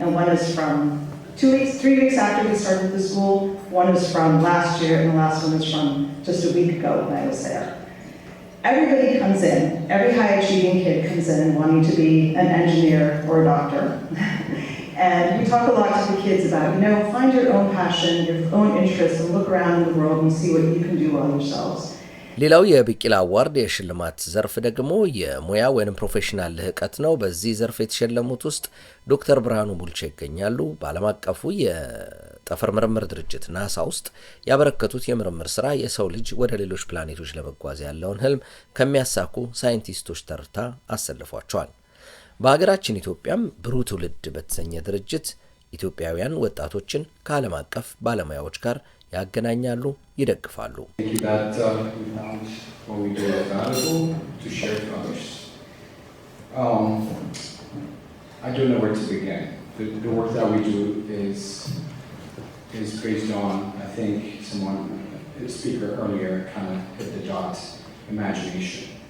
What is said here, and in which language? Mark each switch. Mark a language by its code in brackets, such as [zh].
[en] And one is from 3 weeks after we started the school, one is from last year, and the last one is from just a week ago when I was there. Everybody comes in, every high-achieving kid comes in wanting to be an engineer or a doctor. And we talk a lot to the kids about, find your own passion, your own interest, and look around in the world and see what you can do all yourselves. [am] ሌላው የቢቂላ አዋርድ የሽልማት ዘርፍ ደግሞ የሙያ ወይም ፕሮፌሽናል ልህቀት ነው። በዚህ ዘርፍ የተሸለሙት ውስጥ ዶክተር ብርሃኑ ቡልቻ ይገኛሉ። በዓለም አቀፉ የጠፈር ምርምር ድርጅት ናሳ ውስጥ ያበረከቱት የምርምር ስራ የሰው ልጅ ወደ ሌሎች ፕላኔቶች ለመጓዝ ያለውን ህልም ከሚያሳኩ ሳይንቲስቶች ተርታ አሰልፏቸዋል። በሀገራችን ኢትዮጵያም ብሩህ ትውልድ በተሰኘ ድርጅት ኢትዮጵያውያን ወጣቶችን ከዓለም አቀፍ ባለሙያዎች ጋር ያገናኛሉ፣ ይደግፋሉ። [en] I don't know where to begin. The work that we do is is based on, I think a speaker earlier kind of hit the dot, imagination.